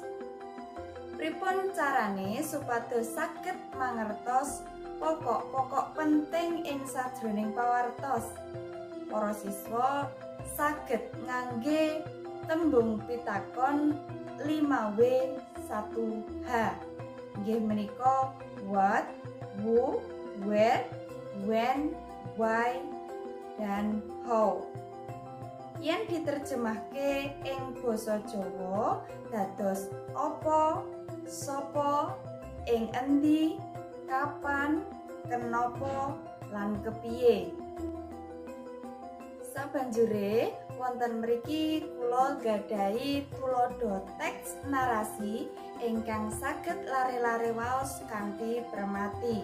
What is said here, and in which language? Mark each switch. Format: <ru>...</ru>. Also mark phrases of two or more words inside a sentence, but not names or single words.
<jv>Pripun carane supados saged mangertos pokok-pokok penting ing sajroning pawartos? Para siswa saged ngangge tembung pitakon 5W 1H. Inggih menika</jv> <en>what, who, where, when, why, dan how.</en> <jv>Yen diterjemahke ing basa Jawa dados apa, sapa, ing endi, kapan, kenapa, lan kepiye. Sabanjure wonten mriki kula gadhahi tuladha teks narasi ingkang saged lare-lare waos kanthi permati.</jv>